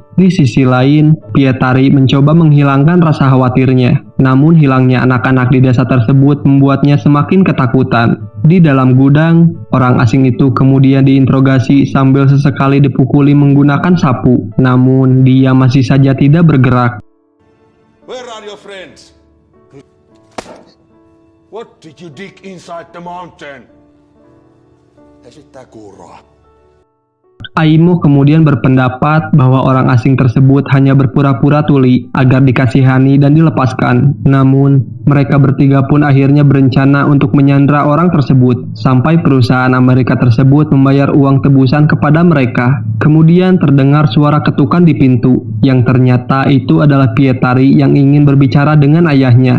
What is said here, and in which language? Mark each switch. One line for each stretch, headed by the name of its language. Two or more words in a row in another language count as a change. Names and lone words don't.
Indonesian: Di sisi lain, Pietari mencoba menghilangkan rasa khawatirnya. Namun hilangnya anak-anak di desa tersebut membuatnya semakin ketakutan. Di dalam gudang, orang asing itu kemudian diinterogasi sambil sesekali dipukuli menggunakan sapu. Namun dia masih saja tidak bergerak.
English: Where are your friends? What did you dig inside the mountain?
Finnish: Esittää kuuroa.
Indonesian: Aimo kemudian berpendapat bahwa orang asing tersebut hanya berpura-pura tuli agar dikasihani dan dilepaskan. Namun, mereka bertiga pun akhirnya berencana untuk menyandra orang tersebut sampai perusahaan Amerika tersebut membayar uang tebusan kepada mereka. Kemudian terdengar suara ketukan di pintu, yang ternyata itu adalah Pietari yang ingin berbicara dengan ayahnya.